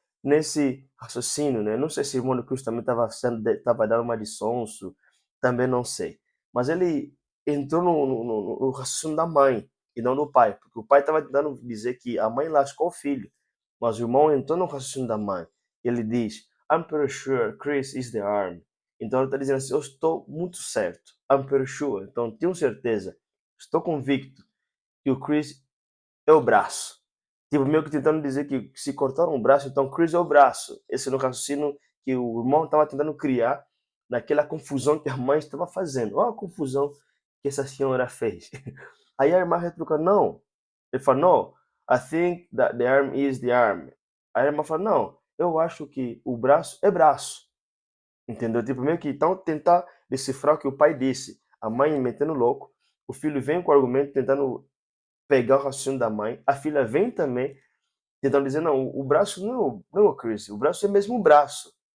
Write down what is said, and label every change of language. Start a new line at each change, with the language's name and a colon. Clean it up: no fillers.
Portuguese: nesse raciocínio, né? Não sei se o irmão de Cristo também estava dando uma de sonso, também não sei. Mas ele entrou no raciocínio da mãe e não do pai, porque o pai estava tentando dizer que a mãe lascou o filho, mas o irmão entrou no raciocínio da mãe.
English: Ele diz, I'm pretty sure Chris is the arm.
Portuguese: Então ele está dizendo assim, eu estou muito certo. I'm pretty sure. Então tenho certeza, estou convicto que o Chris é o braço. Tipo, meio que tentando dizer que se cortaram o braço, então Chris é o braço. Esse é o raciocínio que o irmão estava tentando criar naquela confusão que a mãe estava fazendo. Olha a confusão que essa senhora fez. Aí a irmã retruca, não.
English: Ele fala, no, I think that the arm is the arm.
Portuguese: Aí a irmã fala, não, eu acho que o braço é braço. Entendeu? Tipo, meio que então tentar decifrar o que o pai disse. A mãe metendo louco, o filho vem com o argumento tentando pegar o raciocínio da mãe, a filha vem também tentando dizer, não, o braço não é o Chris, o braço é mesmo o braço.